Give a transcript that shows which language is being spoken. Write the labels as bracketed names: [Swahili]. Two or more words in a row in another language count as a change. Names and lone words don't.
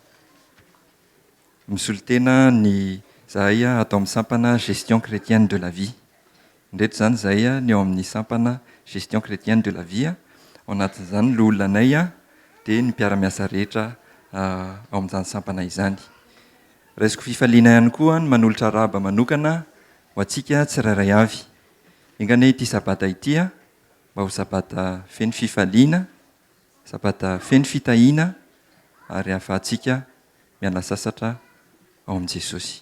[Malagasy] misolotena ny zahay atao amin'ny sampana [French] gestion chrétienne de la vie. [Malagasy] Indreto zany zahay ny ao amin'ny sampana [French] gestion chrétienne de la vie, [Malagasy] ao anatin'izany loha olonanay dia ny mpiara-miasa rehetra ao amin'izany sampana izany. Raisiko fifaliana ihany koa ny manolotra raba manokana ho antsika tsirairay avy. Ingane ity sabata ity mba ho sabata feno fifaliana, sabata feno fitahiana, ary ahafahantsika miala sasatra ao amin'i Jesosy.